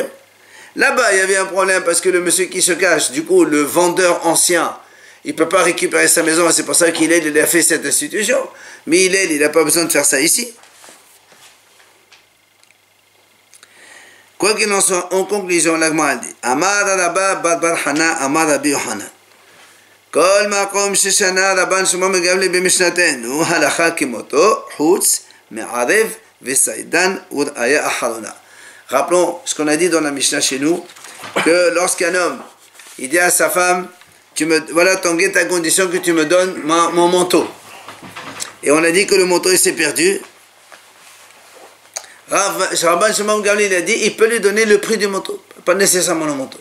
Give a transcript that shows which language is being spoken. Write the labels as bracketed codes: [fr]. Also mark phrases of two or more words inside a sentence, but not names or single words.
[fr] Là-bas, il y avait un problème parce que le monsieur qui se cache, du coup, le vendeur ancien, il ne peut pas récupérer sa maison. C'est pour ça qu'il a fait cette institution. Mais il n'a pas besoin de faire ça ici. Quoi qu'il en soit, en conclusion, l'Agma dit Amar Rabba Bar Hana, Amar Rabbi Yohanan. [he] כל מקום ששנה רבן שמעון מגבלי במשנתנו הלכה כמותו חוץ מערב וסיידן וראיה אחרונה. [fr] Rappelons ce qu'on a dit dans la Mishnah chez nous, que lorsqu'un homme il dit à sa femme, voilà ton guet à condition que tu me donnes mon manteau. Et on a dit que le manteau il s'est perdu. Rabban Shimon Gamliel il a dit, il peut lui donner le prix du manteau, pas nécessairement le manteau.